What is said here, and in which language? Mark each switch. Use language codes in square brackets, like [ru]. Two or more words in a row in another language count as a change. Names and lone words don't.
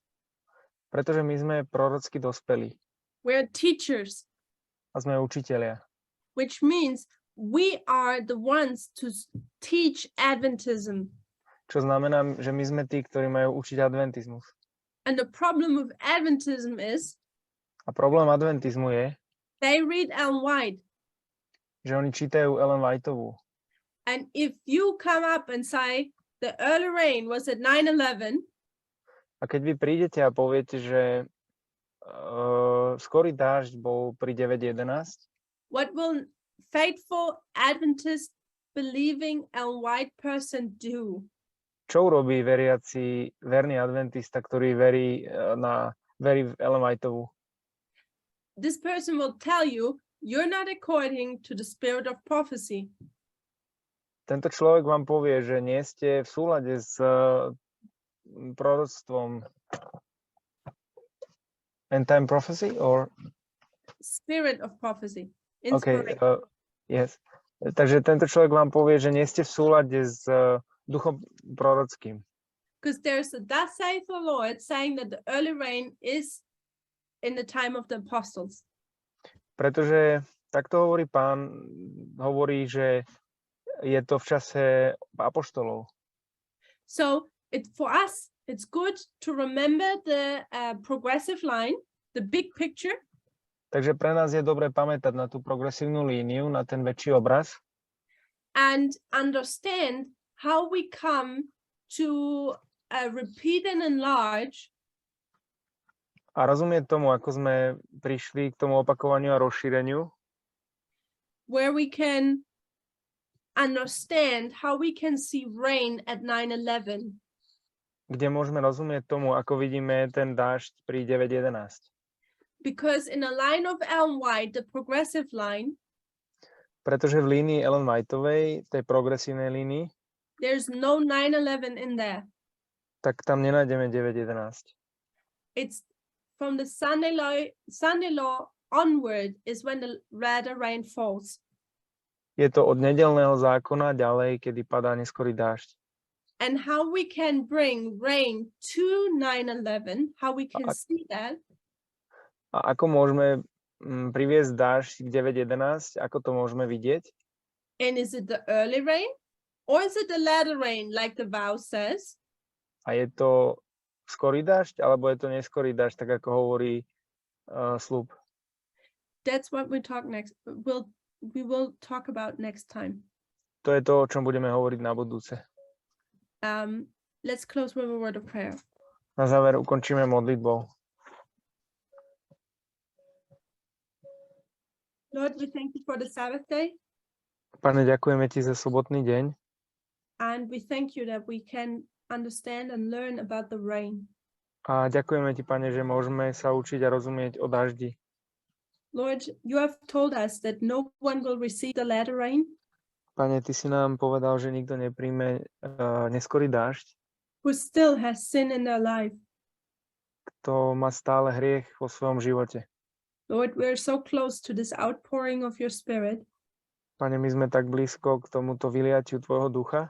[sk] Pretože my sme prorocky dospelí. [en] We're teachers. [sk] A sme učitelia. [en] Which means we are the ones to teach Adventism. [sk] Čo znamená, že my sme tí, ktorí majú učiť adventizmus. [en] And the problem of Adventism is [sk] A problém adventizmu je, [en] they read Ellen White. [sk] že oni čítajú Ellen Whiteovú. [en] And if you come up and say the early rain was at 9/11, [sk] A keď vy prídete a poviete, že skorý dážď bol pri 9.11, [en] what will faithful Adventist believing Ellen White person do? [sk] čo urobí verný adventista, ktorý verí v Ellen Whiteovú? [en] This person will tell you, you're not according to the spirit of prophecy. [sk] Tento človek vám povie, že nie ste v súlade s proroctvom [en] end time prophecy or Spirit of prophecy. okay, Inspiration. yes. [sk] Takže tento človek vám povie, že nie ste v súlade s duchom prorockým. [en] Because there's a thus saith the Lord saying that the early rain is in the time of the apostles. [sk] Pretože takto hovorí Pán, hovorí, že je to v čase apoštolov. [en] So for us, it's good to remember the progressive line, the big picture, [sk] Takže pre nás je dobre pamätať na tú progresívnu líniu, na ten väčší obraz [en] and understand how we come to repeat and enlarge [sk] a rozumieť tomu, ako sme prišli k tomu opakovaniu a rozšíreniu, [en] where we can understand how we can see rain at 9/11. [sk] kde môžeme rozumieť tomu, ako vidíme ten dážď pri 9.11. [en] Because in a line of Ellen White, the progressive line, [sk] Pretože v línii Ellen Whiteovej, tej progresívnej línii, [en] there's no 9/11 in there. [sk] tak tam nenájdeme 9.11. [en] It's from the Sunday law onward is when the latter rain falls. [sk] Je to od nedeľného zákona ďalej, kedy padá neskorý dážď. [en] And how we can bring rain to 9/11, how we can see that, [sk] A ako môžeme priviesť dážď k 9.11, ako to môžeme vidieť? [en] and is it the early rain or is it the latter rain, like the vow says? [sk] A je to skorý dážď, alebo je to neskorý dážď, tak ako hovorí sľub? [en] That's what we talk next. We will talk about next time. [sk] To je to, o čom budeme hovoriť na budúce. [en] Let's close with a word of prayer. [sk] Na záver ukončíme modlitbou. [en] Lord, we thank you for the Sabbath day, [sk] Pane, ďakujeme ti za sobotný deň [en] and we thank you that we can understand and learn about the rain. [sk] a ďakujeme ti, Pane, že môžeme sa učiť a rozumieť o daždi. [en] Lord, you have told us that no one will receive the latter rain [sk] Pane, ty si nám povedal, že nikto nepríjme neskorý dážď, [en] who still has sin in their life. [sk] kto má stále hriech vo svojom živote. [en] Lord, we're so close to this outpouring of your spirit. [sk] Pane, my sme tak blízko k tomuto vyliatiu tvojho ducha.